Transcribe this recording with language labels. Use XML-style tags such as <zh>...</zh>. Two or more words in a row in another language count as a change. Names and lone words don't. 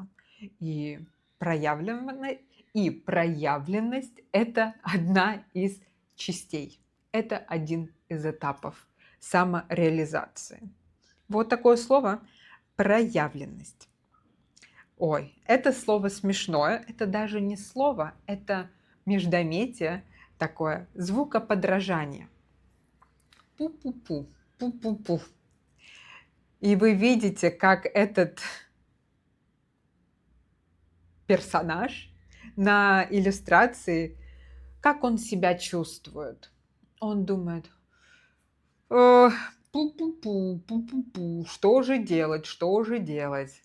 <ru>И проявленность – это одна из частей. Это один из этапов самореализации. Вот такое слово проявленность. Ой, это слово смешное, это даже не слово, это междометие, такое звукоподражание. Пу-пу-пу, пу-пу-пу. И вы видите, как этот персонаж на иллюстрации, как он себя чувствует. Он думает: пу-пу-пу, пу-пу-пу, что же делать, что же делать?</ru>